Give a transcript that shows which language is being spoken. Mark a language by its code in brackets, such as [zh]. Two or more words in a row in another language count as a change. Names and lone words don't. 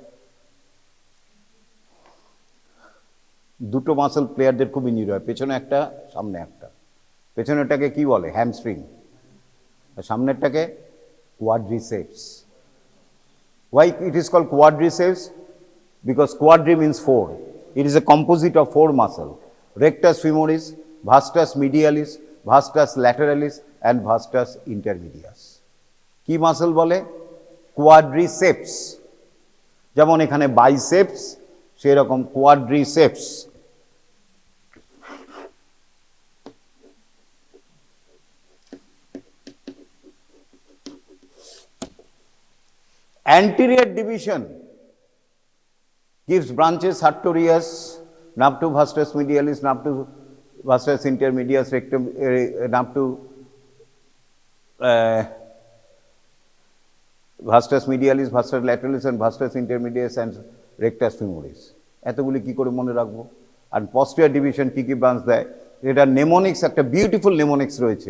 [bn] দুটো মাসল প্লেয়ারদের খুব ইনজুরি হয়, পেছনে একটা, সামনে একটা। পেছনেরটাকে কি বলে? হ্যামস্ট্রিং। আর সামনেরটাকে কোয়াড্রিসেপস। [en] Why it is called quadriceps? Because quadri means four. It is a composite of four muscles: rectus femoris, vastus medialis, vastus lateralis and vastus intermedius. [bn] কি মাসল বলে? কোয়াড্রিসেপস। যেমন এখানে বাইসেপস, সেরকম কোয়াড্রিসেপস। [en] Anterior division gives branches sartorius, nerve to vastus medialis, nerve to vastus intermedius, rectum, nerve to vastus medialis, vastus lateralis and vastus intermedius and rectus femoris. [bn] এতগুলি কি করে মনে রাখবো? আর [en] posterior division [bn] কি কি ব্রাঞ্চ দেয়? এটা নেমোনিক্স, একটা [en] beautiful mnemonics [bn] রয়েছে।